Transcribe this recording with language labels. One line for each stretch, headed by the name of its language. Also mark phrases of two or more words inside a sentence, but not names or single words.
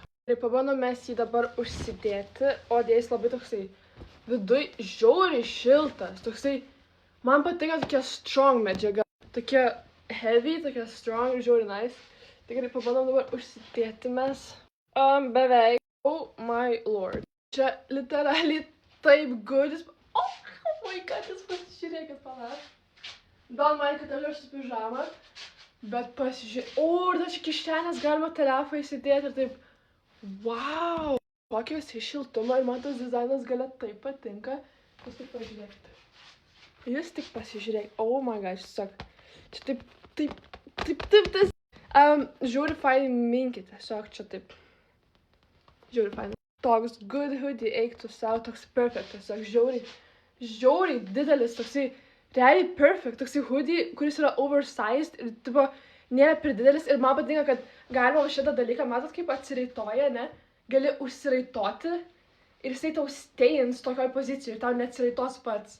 Lithuanian: Ir pabandom mes jį dabar užsidėti, o dėjus labai toksai viduj žiauriai šiltas. Toksai, man patinka tokia strong medžiaga. Tokia heavy, tokia strong, žiauriai nice. Tikrai pabandom dabar užsidėti mes. Beveik.
English: Oh my lord.
Lithuanian: Čia literaliai taip good.
English: Oh my god,
Lithuanian: jūs pasižiūrėkit panas. Gal man, kad aš su pižama. Bet pasižiūrėkit. O, ir dar čia kišenės galima telefą įsidėti ir taip. Wow. Kokio jis šiltumą ir man tas dizainas gale taip patinka. Jūs tik pažiūrėkite. Jūs tik pasižiūrėkit.
English: Oh my god,
Lithuanian: tiesiog. Čia taip. Žiūri fainai minkit. Tiesiog čia taip. Žiūri fainai. Toks
English: good hoodie
Lithuanian: eiktų savo, toks perfect, tiesiog žiauriai didelis, toksai realiai perfect, toksai hoodie, kuris yra oversized ir tipo nėra per didelis ir man patinka, kad galima šitą dalyką, matot kaip atsiraitoja, ne, gali užsiraitoti ir jisai tau stains tokioj pozicijoje ir tau neatsiraitos pats.